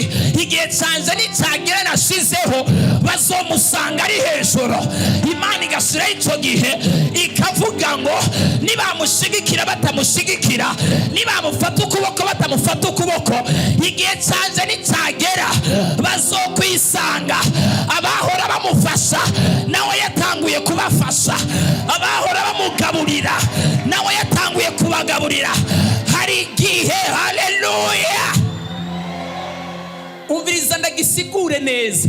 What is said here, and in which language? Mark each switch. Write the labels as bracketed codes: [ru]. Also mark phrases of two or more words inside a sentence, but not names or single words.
[rn] Igihe cyanjye nicyagera nashizeho bazomusanga ari hejuru. Imana igashyiraho icyo gihe ikavuga ngo nibamushigikira batamushigikira, nibamufata ukuboko batamufata ukuboko, igihe cyanjye nicyagera bazokwisanga. Abahora bamufasha nawe yatanguye kubafasha, abahora bamugaburira nawe yatanguye kubagaburira. Hari igihe, haleluya. Umviriza ndagisigure neza.